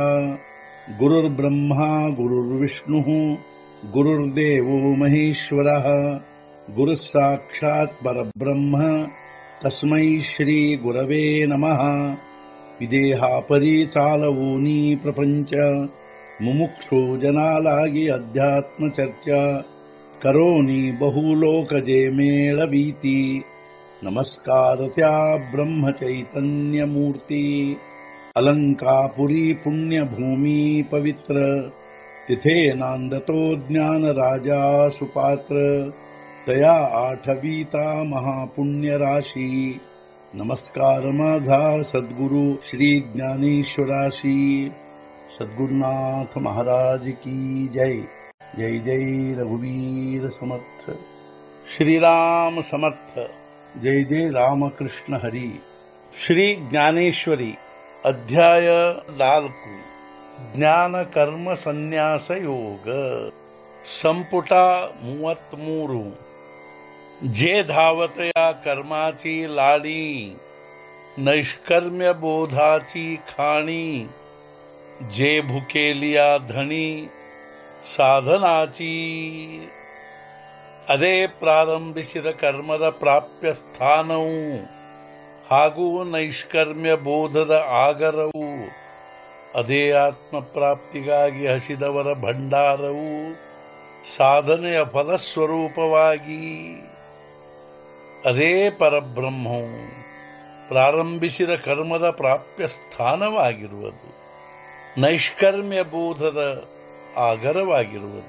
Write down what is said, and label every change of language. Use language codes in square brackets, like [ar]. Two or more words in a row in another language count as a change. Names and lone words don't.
[sa] गुरुर्ब्रह्मा गुरुर्विष्णुः गुरुर्देवो महेश्वरः गुरुः साक्षात् परब्रह्म तस्मै श्री गुरवे नमः। [mr] विदेहापरि चालवूनी प्रपंच मुमुक्षु जनालागी अध्यात्म चर्चा करोनी बहुलोकजे मेळवीती। नमस्कार त्या ब्रह्म चैतन्य मूर्ती अलंकापुरी पुण्यभूमी पवित्र तिथे नांदतो ज्ञान राजा सुपात्र तया आठवीता महापुण्य राशी। नमस्कार माझा सद्गुरु श्री ज्ञानेश्वराशी। [hi] सद्गुरुनाथ महाराज की जय। [mr] जय जय रघुवीर समर्थ। श्रीराम समर्थ। जय जय रामकृष्ण हरी। श्री ज्ञानेश्वरी अध्याय 4 ಜ್ಞಾನ ಕರ್ಮ ಸನ್ಯಾಸ ಯೋಗ ಸಂಪುಟ 33। जे धावतया कर्माची लाडी नैष्कर्म्य बोधाची खाणी जे भुकेलिया धणी ಸಾಧನಾಚಿ। [kn] ಅದೇ ಪ್ರಾರಂಭಿಸಿದ ಕರ್ಮದ ಪ್ರಾಪ್ಯ ಸ್ಥಾನವು ಹಾಗೂ ನೈಷ್ಕರ್ಮ್ಯ ಬೋಧದ ಆಗರವು ಅದೇ ಆತ್ಮಪ್ರಾಪ್ತಿಗಾಗಿ ಹಸಿದವರ ಭಂಡಾರವು ಸಾಧನೆಯ ಫಲಸ್ವರೂಪವಾಗಿ ಅದೇ ಪರಬ್ರಹ್ಮವು ಪ್ರಾರಂಭಿಸಿದ ಕರ್ಮದ ಪ್ರಾಪ್ಯ ಸ್ಥಾನವಾಗಿರುವುದು ನೈಷ್ಕರ್ಮ್ಯ ಬೋಧದ ಆಗರವಾಗಿರುವುದು।